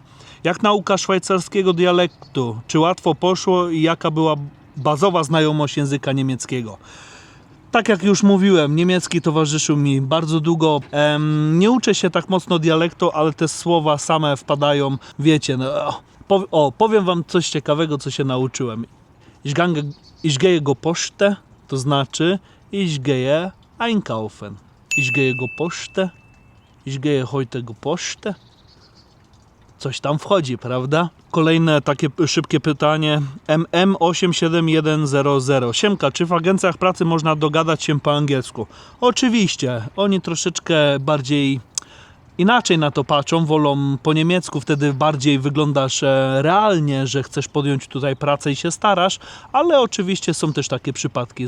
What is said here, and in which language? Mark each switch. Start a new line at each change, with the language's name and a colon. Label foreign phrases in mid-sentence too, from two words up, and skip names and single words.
Polish: Jak nauka szwajcarskiego dialektu? Czy łatwo poszło i jaka była bazowa znajomość języka niemieckiego? Tak jak już mówiłem, niemiecki towarzyszył mi bardzo długo. Nie uczę się tak mocno dialektu, ale te słowa same wpadają, wiecie. No, powiem wam coś ciekawego, co się nauczyłem.
German: Ich gehe
Polish: go pocztę, to znaczy
German: ich gehe einkaufen. Ich gehe
Polish: go pocztę,
German: ich gehe heute
Polish: go pocztę. Coś tam wchodzi, prawda? Kolejne takie szybkie pytanie. MM87100. Siemka, czy w agencjach pracy można dogadać się po angielsku? Oczywiście. Oni troszeczkę bardziej inaczej na to patrzą, wolą po niemiecku, wtedy bardziej wyglądasz realnie, że chcesz podjąć tutaj pracę i się starasz, ale oczywiście są też takie przypadki.